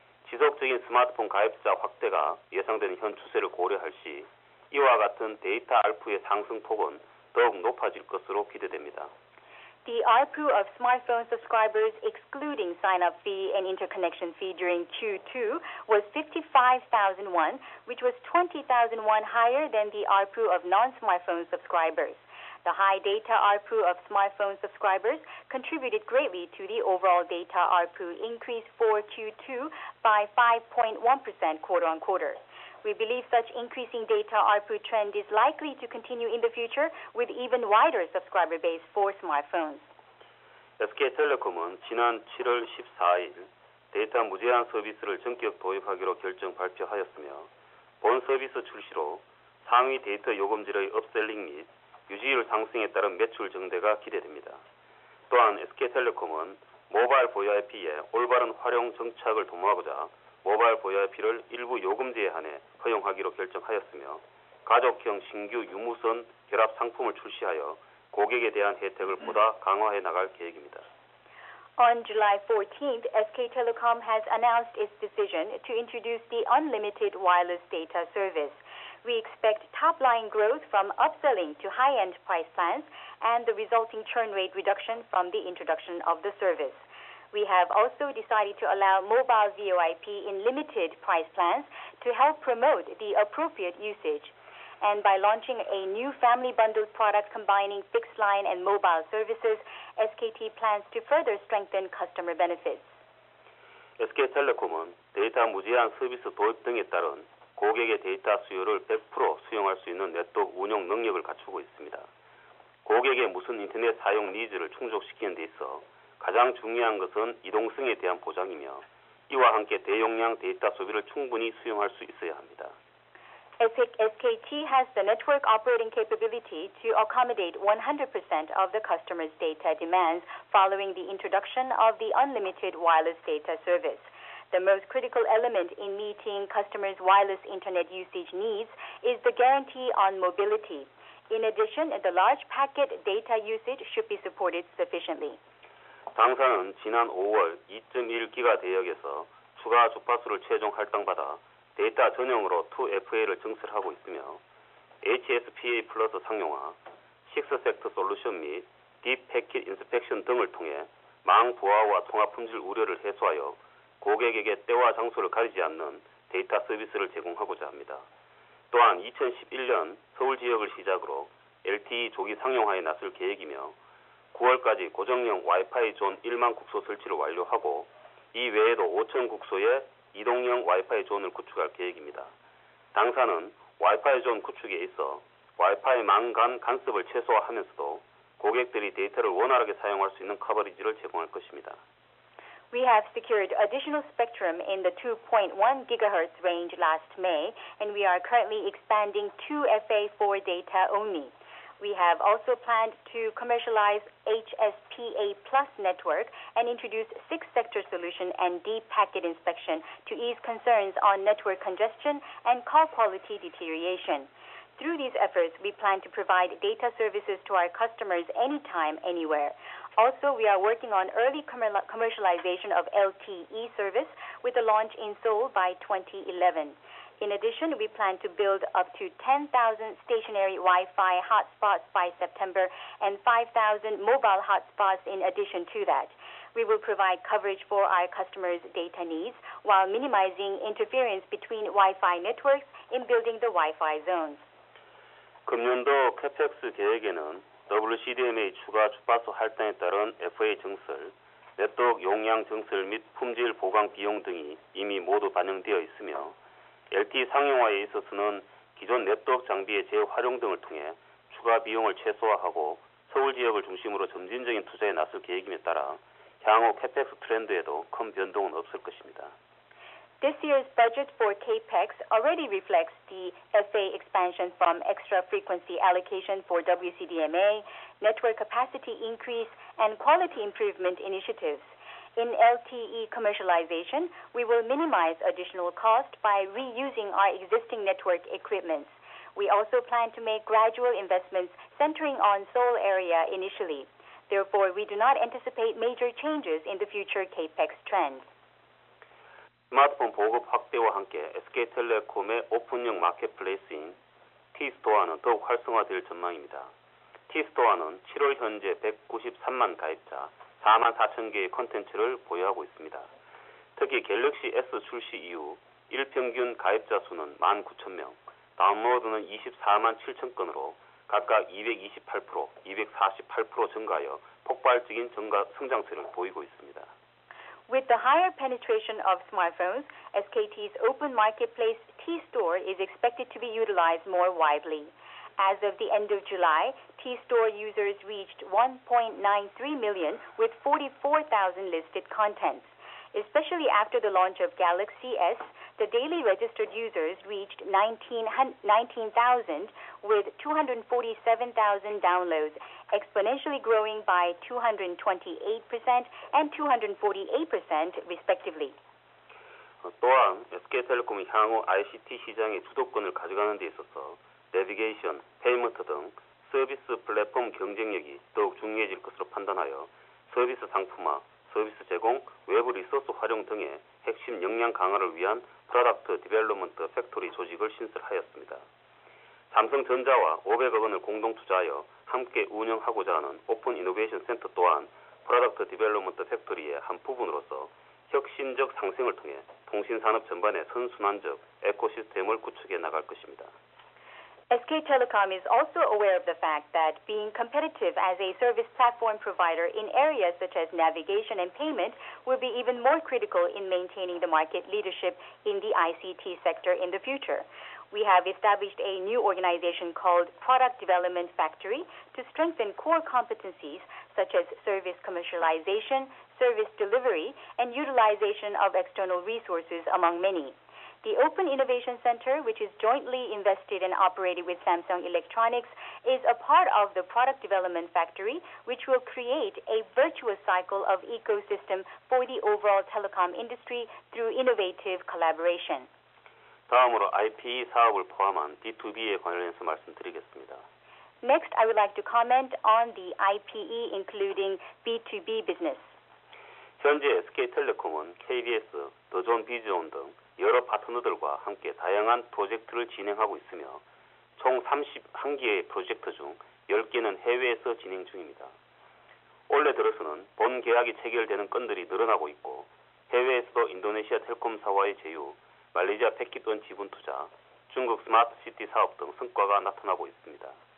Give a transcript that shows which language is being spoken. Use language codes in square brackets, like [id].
[ko] 지속적인 스마트폰 가입자 확대가 예상되는 현 추세를 고려할 시 이와 같은 데이터 ARPU의 상승폭은 더욱 높아질 것으로 기대됩니다. [en] The ARPU of smartphone subscribers excluding sign-up fee and interconnection fee during Q2 was 55,000 won, which was 20,000 won higher than the ARPU of non-smartphone subscribers. The high data ARPU of smartphone subscribers contributed greatly to the overall data ARPU increase for Q2 by 5.1% quarter-on-quarter. We believe such increasing data ARPU trend is likely to continue in the future with even wider subscriber base for smartphones. [ko] SK텔레콤은 지난 7월 14일 데이터 무제한 서비스를 전격 도입하기로 결정 발표하였으며 본 서비스 출시로 상위 데이터 요금제의 업셀링 및 유지율 상승에 따른 매출 증대가 기대됩니다. 또한 SK텔레콤은 모바일 VIP의 올바른 활용 정착을 도모하고자 모바일 VIP를 일부 요금제에 한해 허용하기로 결정하였으며 가족형 신규 유무선 결합 상품을 출시하여 고객에 대한 혜택을 보다 강화해 나갈 계획입니다. [en] On July 14th, SK Telecom has announced its decision to introduce the unlimited wireless data service. We expect top-line growth from upselling to high-end price plans and the resulting churn rate reduction from the introduction of the service. We have also decided to allow mobile VoIP in limited price plans to help promote the appropriate usage. And by launching a new family bundled product combining fixed line and mobile services, SKT plans to further strengthen customer benefits. [ko] SK텔레콤은 데이터 무제한 서비스 도입 등에 따른 고객의 데이터 수요를 100% 수용할 수 있는 네트워크 운영 능력을 갖추고 있습니다. 고객의 무선 인터넷 사용 니즈를 충족시키는 데 있어 가장 중요한 것은 이동성에 대한 보장이며 이와 함께 대용량 데이터 소비를 충분히 수용할 수 있어야 합니다. [en] SKT has the network operating capability to accommodate 100% of the customer's data demands following the introduction of the unlimited wireless data service. The most critical element in meeting customers' wireless internet usage needs is the guarantee on mobility. In addition, the large packet data usage should be supported sufficiently. [ko] 당사는 지난 5월 2.1기가 대역에서 추가 주파수를 최종 할당받아 데이터 전용으로 2FA를 증설하고 있으며 HSPA 플러스 상용화, 6섹터 솔루션 및 딥 패킷 인스펙션 등을 통해 망 부하와 통합 품질 우려를 해소하여 고객에게 때와 장소를 가리지 않는 데이터 서비스를 제공하고자 합니다. 또한 2011년 서울 지역을 시작으로 LTE 조기 상용화에 나설 계획이며 9월까지 고정형 와이파이 존 1만 국소 설치를 완료하고 이 외에도 5천 국소의 이동형 와이파이 존을 구축할 계획입니다. 당사는 와이파이 존 구축에 있어 와이파이 망 간 간섭을 최소화하면서도 고객들이 데이터를 원활하게 사용할 수 있는 커버리지를 제공할 것입니다. [en] We have secured additional spectrum in the 2.1 gigahertz range last May, and we are currently expanding 2FA4 data only. We have also planned to commercialize HSPA Plus network and introduce 6-sector solution and deep packet inspection to ease concerns on network congestion and call quality deterioration. Through these efforts, we plan to provide data services to our customers anytime, anywhere. Also, we are working on early commercialization of LTE service with a launch in Seoul by 2011. In addition, we plan to build up to 10,000 stationary Wi-Fi hotspots by September and 5,000 mobile hotspots in addition to that. We will provide coverage for our customers' data needs while minimizing interference between Wi-Fi networks in building the Wi-Fi zones. [ko] 금년도 캐펙스 계획에는 WCDMA 추가 주파수 할당에 따른 FA 증설, 네트워크 용량 증설 및 품질 보강 비용 등이 이미 모두 반영되어 있으며 LTE 상용화에 있어서는 기존 네트워크 장비의 재활용 등을 통해 추가 비용을 최소화하고 서울 지역을 중심으로 점진적인 투자에 나설 계획임에 따라 향후 캐펙스 트렌드에도 큰 변동은 없을 것입니다. [en] This year's budget for CAPEX already reflects the FA expansion from extra frequency allocation for WCDMA, network capacity increase, and quality improvement initiatives. In LTE commercialization, we will minimize additional cost by reusing our existing network equipment. We also plan to make gradual investments centering on Seoul area initially. Therefore, we do not anticipate major changes in the future CAPEX trends. [ko] 스마트폰 보급 확대와 함께 SK텔레콤의 오픈형 마켓플레이스인 T스토어는 더욱 활성화될 전망입니다. T스토어는 7월 현재 193만 가입자, 4만 4천 개의 콘텐츠를 보유하고 있습니다. 특히 갤럭시 S 출시 이후 일평균 가입자 수는 19,000명, 다운로드는 24만 7천 건으로 각각 228%, 248% 증가하여 폭발적인 성장세를 보이고 있습니다. [en] With the higher penetration of smartphones, SKT's open marketplace T-Store is expected to be utilized more widely. As of the end of July, T-Store users reached 1.93 million with 44,000 listed contents. Especially after the launch of Galaxy S, the daily registered users reached 19,000 with 247,000 downloads, exponentially growing by 228% and 248% respectively. [ko] 또한 SK텔레콤이 향후 ICT 시장의 주도권을 가져가는 데 있어서 내비게이션, 페이먼트 등 서비스 플랫폼 경쟁력이 더욱 중요해질 것으로 판단하여 서비스 상품화, 서비스 제공, 외부 리소스 활용 등의 핵심 역량 강화를 위한 프로덕트 디벨롭먼트 팩토리 조직을 신설하였습니다. 삼성전자와 500억 원을 공동 투자하여 함께 운영하고자 하는 오픈 이노베이션 센터 또한 프로덕트 디벨롭먼트 팩토리의 한 부분으로서 혁신적 상생을 통해 통신산업 전반의 선순환적 에코시스템을 구축해 나갈 것입니다. [en] SK Telecom is also aware of the fact that being competitive as a service platform provider in areas such as navigation and payment will be even more critical in maintaining the market leadership in the ICT sector in the future. We have established a new organization called Product Development Factory to strengthen core competencies such as service commercialization, service delivery, and utilization of external resources, among many. The Open Innovation Center, which is jointly invested and operated with Samsung Electronics, is a part of the Product Development Factory, which will create a virtuous cycle of ecosystem for the overall telecom industry through innovative collaboration. [ko] 다음으로 IPE 사업을 포함한 B2B에 관련해서 말씀드리겠습니다. [en] Next, I would like to comment on the IPE, including B2B business. [ko] 현재 SK텔레콤은 KBS, 더존 비즈온 등 여러 파트너들과 함께 다양한 프로젝트를 진행하고 있으며 총 31개의 프로젝트 중 10개는 해외에서 진행 중입니다. 올해 들어서는 본 계약이 체결되는 건들이 늘어나고 있고 해외에서도 인도네시아 텔콤사와의 제휴, 말레이시아 패키돈 지분 투자, 중국 스마트시티 사업 등 성과가 나타나고 있습니다.